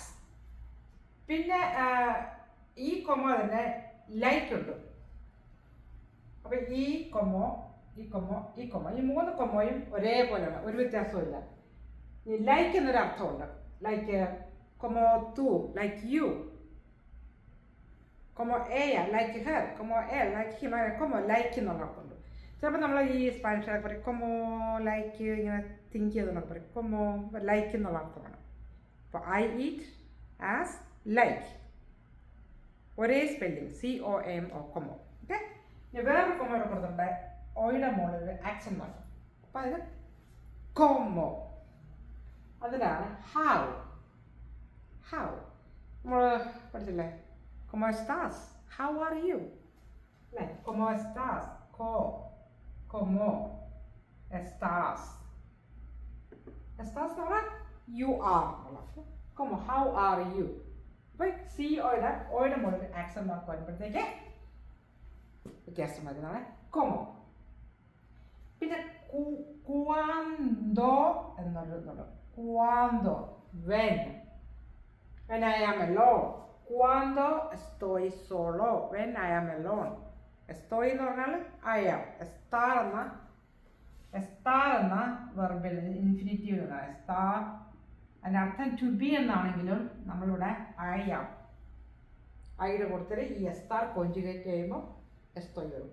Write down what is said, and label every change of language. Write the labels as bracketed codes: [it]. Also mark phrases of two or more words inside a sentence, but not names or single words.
[ml] പിന്നെ ഈ കൊമോ തന്നെ ലൈക്ക് ഉണ്ട്. അപ്പം ഈ കൊമോ ഈ മൂന്ന് കൊമോയും ഒരേപോലെയാണ്, ഒരു വ്യത്യാസവും. ഈ ലൈക്ക് എന്നൊരു അർത്ഥമുണ്ട്. ലൈക്ക് [es] como tú, [en] like you. [es] como ella, [en] like her, [es] como él, [en] like him, como like [ml] എന്നുള്ള അർത്ഥമുണ്ട്. ചിലപ്പോൾ നമ്മൾ ഈ സ്പാനിഷൊക്കെ പറയും como like ഇങ്ങനെ തിങ്ക് ചെയ്തെന്നൊക്കെ പറയും. como like എന്നുള്ള അർത്ഥമാണ്. അപ്പോൾ [en] I eat as like, [ml] ഒരേ സ്പെല്ലിങ്, COMO, കൊമോ. ഓക്കെ. ഇനി വേറൊരു കൊമോയുടെ കൊടുത്തിട്ടുണ്ട്, ഓയുടെ മുകളിൽ ആക്സെൻ്റ് മാറ്റം. അപ്പോൾ അതിന് കൊമോ. അതിലാണ് ഹൗ. നമ്മൾ പഠിച്ചില്ലേ, [es] ¿Cómo estás? [en] How are you? Like, [es] ¿cómo estás? ¿Cómo estás? ¿Estás ahora? [en] You are. [ml] ¿Cómo? [en] How are you? Like, see [ml] ഓയുടെ മുകളിൽ ആക്സെൻ്റ് മാർക്ക് വരുമ്പോഴത്തേക്ക് വ്യത്യാസം വരുന്നതാണ് ¿cómo? പിന്നെ cuando എന്നുള്ളത്. [es] cuando, [en] when I am alone. [es] Cuando estoy solo, [en] when I am alone. [ml] Estoy എന്ന് പറഞ്ഞാൽ [en] I am. [ml] estar എന്ന വെർബിൽ ഇൻഫിനിറ്റീവ് എന്നാണ് estar. അതിൻ്റെ അർത്ഥം [en] to be [ml] എന്നാണെങ്കിലും നമ്മളിവിടെ [en] I am. [ml] ഐയുടെ കൊടുത്തിട്ട് ഈ estar കോൺജുഗേറ്റ് ചെയ്യുമ്പോൾ estoy വരും.